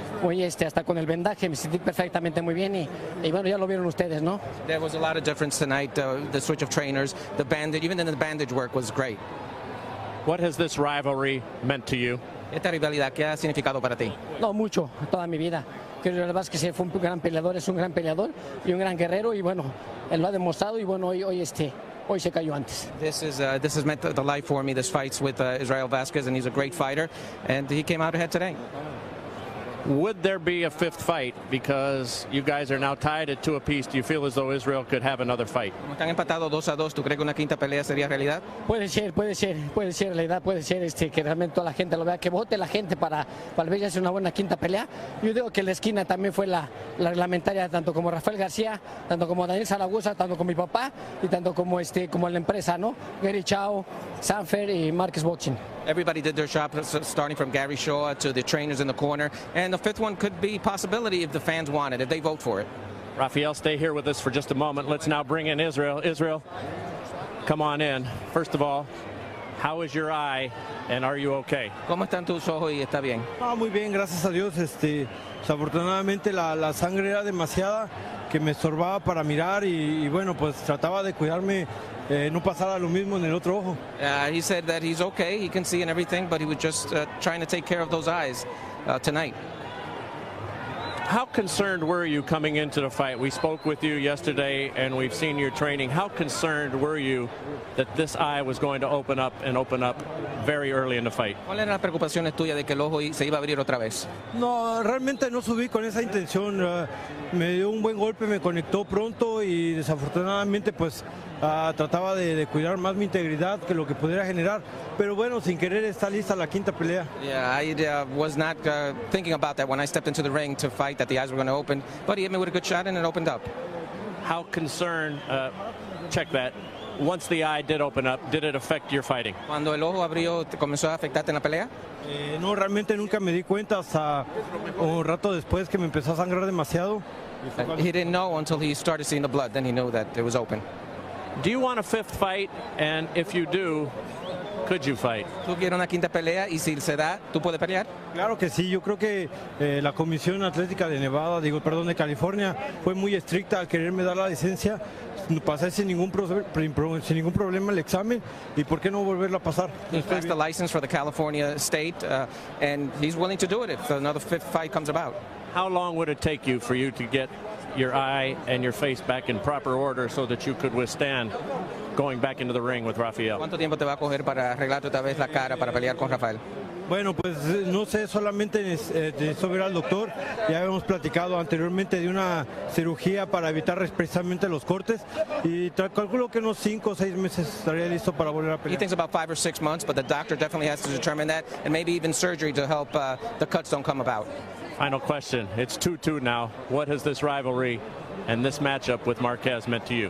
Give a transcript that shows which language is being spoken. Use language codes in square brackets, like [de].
[es] Muy, hasta con el vendaje me sentí perfectamente muy bien y bueno, ya lo vieron ustedes, ¿no? [en] There was a lot of difference tonight. The switch of trainers, the bandage, even the bandage work was great. What has this rivalry meant to you? [es] Esta rivalidad, ¿qué ha significado para ti? No, mucho, toda mi vida. Creo que Vázquez fue un gran peleador, es un gran peleador y un gran guerrero y bueno, él lo ha demostrado y bueno, hoy se cayó antes. [en] This has meant the life for me. This fight's with Israel Vasquez, and he's a great fighter, and he came out ahead today. Would there be a fifth fight? Because you guys are now tied at 2 apiece. Do you feel as though Israel could have another fight? [es] Como están empatados 2-2, ¿tú crees que una quinta pelea sería realidad? Puede ser realidad, puede ser que realmente toda la gente lo vea, que vote la gente para ver si hace una buena quinta pelea. Yo digo que la esquina también fue la reglamentaria, tanto como Rafael García, tanto como Daniel Zaragoza, tanto como mi papá y tanto como la empresa, ¿no? Gary Chao, Sanfer y Marquez Boxing. [en] Everybody did their job, starting from Gary Shaw to the trainers in the corner, and the fifth one could be a possibility if the fans want it, if they vote for it. Rafael, stay here with us for just a moment. Let's now bring in Israel. Israel, come on in. First of all, how is your eye, and are you okay? [es] ¿Cómo están tus ojos y está bien? Muy bien, gracias a Dios. Desafortunadamente la sangre era demasiada que me estorbaba para mirar y bueno, pues trataba de cuidarme. No pasara lo mismo en el otro ojo. [en] He said that he's okay, he can see and everything, but he was just trying to take care of those eyes tonight. How concerned were you coming into the fight? We spoke with you yesterday and we've seen your training. How concerned were you that this eye was going to open up very early in the fight? [es] ¿Cuáles eran las preocupaciones tuyas de que el ojo se iba a abrir otra vez? No, realmente no subí con esa intención. Me dio un buen golpe, me conectó pronto y desafortunadamente pues trataba de cuidar más mi integridad que lo que pudiera generar, pero bueno, sin querer está lista la quinta pelea. [en] Yeah, I was not thinking about that when I stepped into the ring to fight, that the eyes were going to open, but he hit me with a good shot and it opened up. How concerned, check that, once the eye did open up, did it affect your fighting? [es] Cuando el ojo abrió, ¿comenzó a afectarte en la pelea? No, realmente nunca me di cuenta hasta un rato después que me empezó a sangrar demasiado. [en] He didn't know until he started seeing the blood, then he knew that it was open. Do you want a fifth fight? And if you do, could you fight? [es] ¿Tú quieres una quinta pelea? Y si se da, ¿tú puedes pelear? Claro que sí, yo creo que la Comisión Atlética de de California fue muy estricta al quererme dar la licencia. Pasé sin ningún problema el examen y por qué no volverla a pasar. [en] He passed the license for the California state and he's willing to do it if another fifth fight comes about. How long would it take you for you to get your eye and your face back in proper order so that you could withstand going back into the ring with Rafael? [es] ¿Cuánto tiempo te va a coger para arreglarte otra vez la cara para pelear con Rafael? Bueno, pues no sé, solamente necesito ver al doctor. Ya habíamos platicado anteriormente de una cirugía para evitar precisamente los cortes y calculo que unos 5 o 6 meses estaría listo para volver a pelear. [en] He thinks about 5 or 6 months, but the doctor definitely has to determine that, and maybe even surgery to help the cuts don't come about. Final question. It's 2-2 now. What has this rivalry and this matchup with Marquez meant to you?